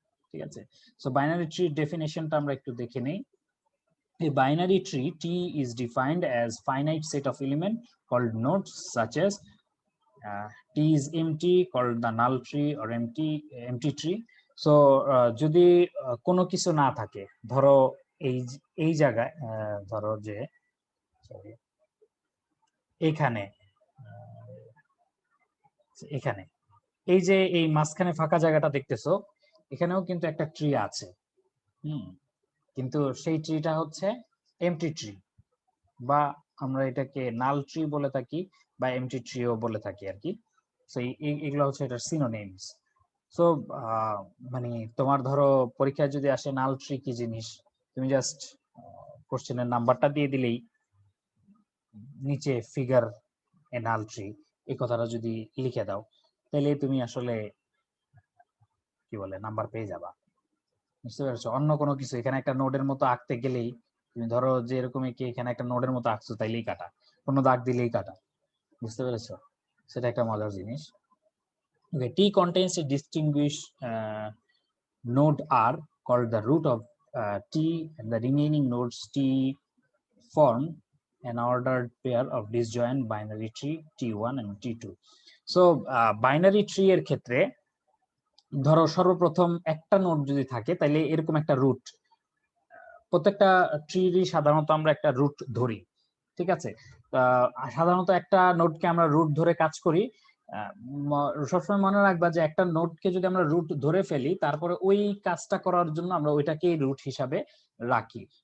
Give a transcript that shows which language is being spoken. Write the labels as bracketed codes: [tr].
[bn] ঠিক আছে, so binary ট্রির ডেফিনেশনটা আমরা একটু দেখে নেই। [en] A binary tree T is defined as finite set of elements called nodes, such as T is empty, called the null tree or empty tree. [bn] So যদি কোনো কিছু না থাকে, ধরো এই এই জায়গায় ধরো যে sorry, এখানে এখানে এই যে এই মাঝখানে ফাঁকা জায়গাটা দেখতেছো, এখানেও কিন্তু একটা ট্রি আছে। কিন্তু সেই ট্রিটা হচ্ছে এমটি ট্রি, বা আমরা এটাকে নাল ট্রি বলে থাকি, বা এমটি ট্রিও বলে থাকি আর কি। সো এগুলো হচ্ছে এটার সিনোনিমস। সো মানে তোমার ধরো পরীক্ষায় যদি আসে নাল ট্রি কি জিনিস, তুমি জাস্ট কোশ্চেনের নাম্বারটা দিয়ে দিলেই নিচে ফিগার এ নাল ট্রি এই কথাটা যদি লিখে দাও, তাহলে তুমি আসলে কি বলে নাম্বার পেয়ে যাবা। বুঝতে পেরেছো? অন্য কোনো কিছু এখানে একটা নোডের মতো আঁকতে গেলেই, তুমি ধরো যে এরকম কি এখানে একটা নোডের মতো আঁকছো, তাইলেই কাটা, কোনো দাগ দিলেই কাটা। বুঝতে পেরেছো? সেটা একটা মজার জিনিস। [en] Okay, T contains a distinguished node R called the root of T, and the remaining nodes T form an ordered pair of disjoint binary tree T1 and T2. [bn] So binary tree এর ক্ষেত্রে ধরো সর্বপ্রথম একটা node যদি থাকে, তাহলে এরকম একটা রুট প্রত্যেকটা ট্রিরই সাধারণত আমরা একটা রুট ধরি, ঠিক আছে। সাধারণত একটা নোডকে আমরা রুট ধরে কাজ করি। সবসময় মনে রাখবা যে একটা নোডকে যদি আমরা রুট ধরে ফেলি, তারপরে ওই কাজটা করার জন্য আমরা ওইটাকেই রুট হিসাবে রাখি।